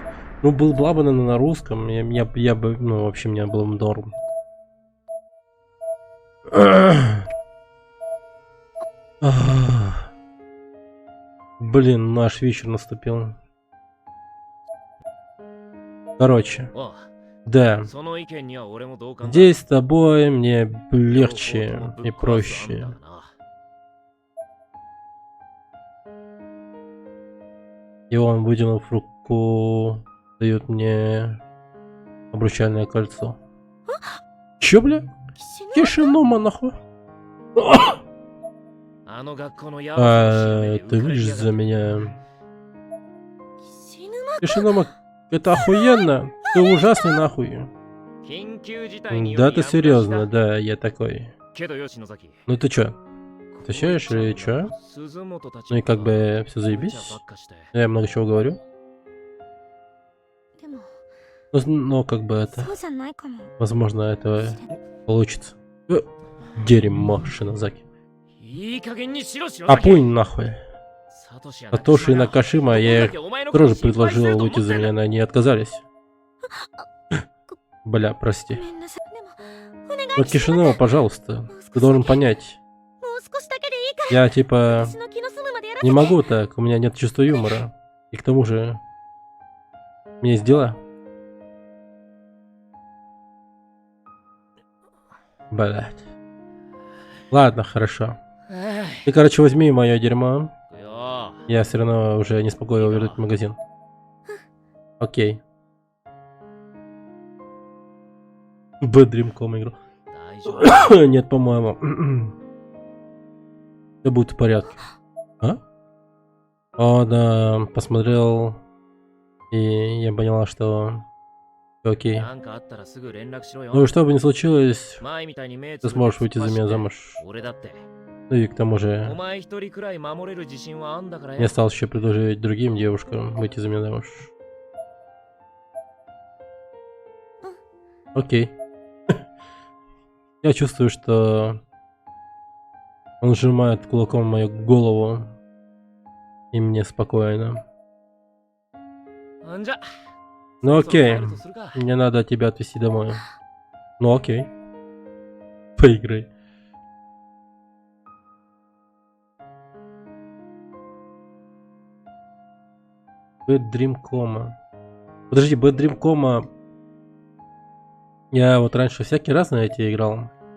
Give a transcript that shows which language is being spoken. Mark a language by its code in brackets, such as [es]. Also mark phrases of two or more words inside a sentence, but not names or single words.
[ru] Ну, была бы она на русском, я бы, ну, вообще, мне было бы норм. Блин, наш вечер наступил. Короче, [ja] おう [ru] да. [ja] その意見には俺も同感だ。 [ru] Здесь с тобой мне легче [ja] 両方ともぶっ [ru] и [ja] 壊す案 [ru] проще. [ja] だがな。 [ru] И он, вытянув руку, дает мне обручальное кольцо. Чё, бля? [ja] 死ぬ [ru] Кишинома, нахуй. [ja] あの学校のヤバさの締めで [ru] Ты [ja] 浮かれ [ru] выйдешь [ja] やが [ru] за [ja] って [ru] меня. [ja] 死ぬま [ru] Кишинома, это охуенно. Ты ужасный, нахуй. [ja] 緊急事態によ [ru] Да, [ja] り [ru] ты [ja] やむなしだ [ru] серьезно, да, я такой. [ja] けどよ篠崎 [ru] Ну ты чё? Отвечаешь или чё? [ja] 鈴本たち [ru] Ну и как [ja] が [ru] бы все [ja] 無茶 [ru] заебись. [ja] ばっかして [ru] Я много чего говорю. [ja] でも [ru] Но как бы это... [ja] そうじゃないかも [ru] Возможно, это получится. Дерьмо, Шинозаки. [ja] いい加減にしろ篠崎 [ru] Опунь нахуй. [ja] サトシや [ru] Сатоши и [ja] 中島が [ru] Накашима, я их [ja] どこだけお前のこと [ru] тоже [ja] 心配する [ru] предложил [ja] と思 [ru] выйти [ja] って [ru] за [ja] んだ [ru] меня, но они отказались. Бля, [ja] ご [ru] прости. [ja] めんなさいでもお願い [ru] Вот Кишинева, пожалуйста. Ты должен понять. [ja] もう少しだけでいいから [ru] Я типа [ja] 私の気の済むまでやらせ [ru] не [ja] て [ru] могу так, у меня нет чувства юмора. И к тому же... У меня есть дела. Блять. Ладно, хорошо. [ja] え [ru] Ты, короче, возьми мое дерьмо. [ja] いよ [ru] Я все равно уже не смогу его вернуть в магазин. Окей. Bad Dream.com игру. [ja] 大丈夫 [ru] Нет, по-моему. Все будет в порядке. А? О, да, посмотрел. И я поняла, что... всё окей. [ja] なんかあったらすぐ連絡しろよ [ru] Ну и что бы ни случилось, [ja] 前みたいに目 [ru] ты [ja] つぶって [ru] сможешь выйти [ja] 突っ [ru] за [ja] 走 [ru] меня [ja] って [ru] замуж. [ja] 俺だって [ru] Ну и к тому [ja] お [ru] же, [ja] 前一人くらい守れる自信はあんだから [ru] не [ja] よ [ru] осталось еще предложить другим девушкам выйти за меня замуж. Окей. Я чувствую, что он сжимает кулаком мою голову. И мне спокойно. [ja] んじゃ [ru] Ну [ja] そろそろ [ru] окей. [ja] 帰るとするか [ru] Мне надо тебя отвезти домой. Ну окей. Поиграй. Bad Dream Coma. Подожди, Bad Dream Coma. Я вот раньше всякие разные эти играл.